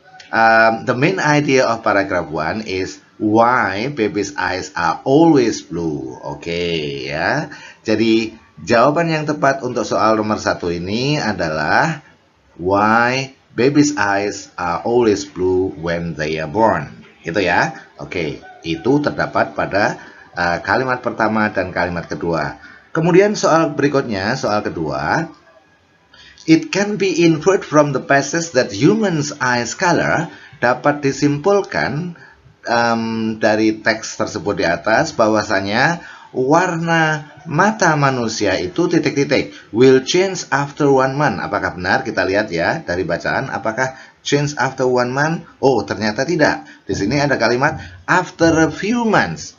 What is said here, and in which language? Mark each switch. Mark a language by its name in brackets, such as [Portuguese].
[English] The main idea of paragraph 1 is why baby's eyes are always blue. [Indonesian] Oke, ya. Jadi jawaban yang tepat untuk soal nomor 1 ini adalah [English] why baby's eyes are always blue when they are born. [Indonesian] Gitu ya. Oke, itu terdapat pada kalimat pertama dan kalimat kedua. Kemudian soal berikutnya, soal kedua. [English] It can be inferred from the passage that humans' eyes color, [Indonesian] dapat disimpulkan dari teks tersebut di atas bahwasanya warna mata manusia itu titik-titik [English] will change after 1 month. [Indonesian] Apakah benar? Kita lihat ya dari bacaan. Apakah [English] change after 1 month? [Indonesian] Oh, ternyata tidak. Di sini ada kalimat [English] after a few months.